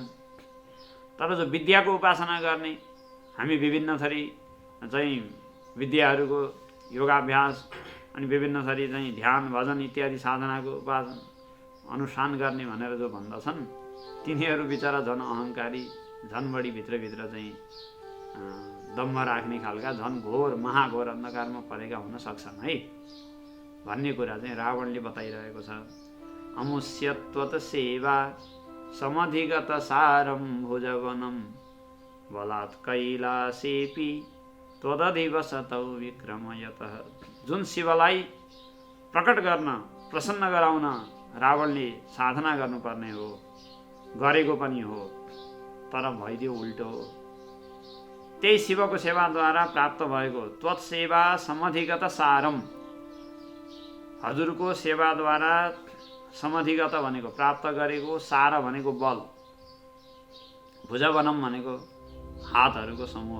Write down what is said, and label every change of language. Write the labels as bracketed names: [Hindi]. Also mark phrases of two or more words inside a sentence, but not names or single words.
[Nepali] तर जो विद्याको उपासना गर्ने, हामी विभिन्न थरी चाहिँ विद्याहरूको योगाभ्यास अनि विभिन्न थरी चाहिँ ध्यान भजन इत्यादि साधनाको उपासना अनुष्ठान गर्ने भनेर जो भन्दछन् तिनीहरू बिचरा झन् अहङ्कारी, झन् बढी भित्रभित्र चाहिँ दम्भ राख्ने खालका झन् घोर महाघोर अन्धकारमा परेका हुन सक्छन् है भन्ने कुरा चाहिँ रावणले बताइरहेको छ। [Sanskrit] अमुष्यत्वत सेवा समधिगत सारम भुजवनम बलात् कैलासेपि त्वदधिवसतौ विक्रमयतः। [Nepali] जुन शिवलाई प्रकट गर्न प्रसन्न गराउन रावणले साधना गर्नुपर्ने हो, गरेको पनि हो, तर भइदियो उल्टो हो। त्यही शिवको सेवाद्वारा प्राप्त भएको [Sanskrit] त्वत्सेवा समधिगत सारम, [Nepali] हजुरको सेवाद्वारा समधिगत भनेको प्राप्त गरेको, सार भनेको बल, भुजवनम भनेको हातहरूको समूह।